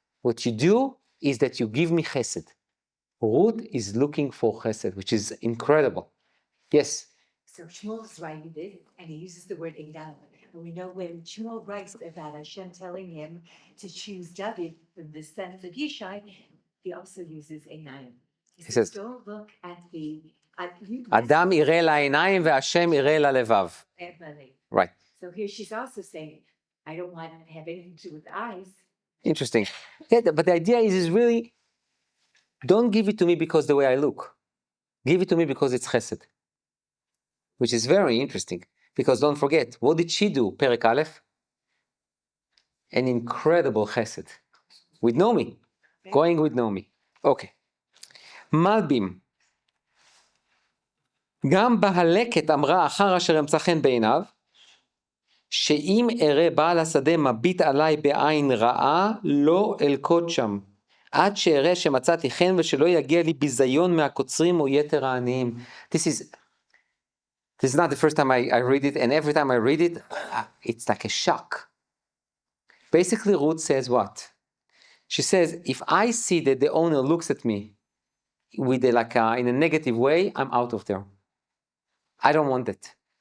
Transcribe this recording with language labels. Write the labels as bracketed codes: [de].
[en] What you do is that you give me chesed. Ruth is looking for chesed, which is incredible. Yes? So Shmuel is writing it, and he uses the word Einav. And we know when Shmuel writes about Hashem telling him to choose David from the sons of Yishai, he also uses Einav. He says, don't look at the... [he] Adam יראה לעיניים והשם יראה ללבב. [en] Right. So here she's also saying, I don't want to have anything to do with eyes. Interesting. Yeah, but the idea is really, don't give it to me because the way I look. Give it to me because it's chesed. Which is very interesting. Because don't forget, what did she do, Perek Aleph? An incredible chesed. With Naomi. Going with Naomi. Okay. מלבים. [he] גם בהלקט אמרה אחר אשר אמצא חן בעיניו, שאם אראה בעל השדה מביט עליי בעין רעה, לא אלקוט שם, עד שאראה שמצאתי חן ושלא יגיע לי ביזיון מהקוצרים או יתר העניים. [en] This is not the first time I read it, and every time I read it, it's like a shock. Basically, Ruth says what? She says, if I see that the owner looks at me with in a negative way, I'm out of there. I don't want it.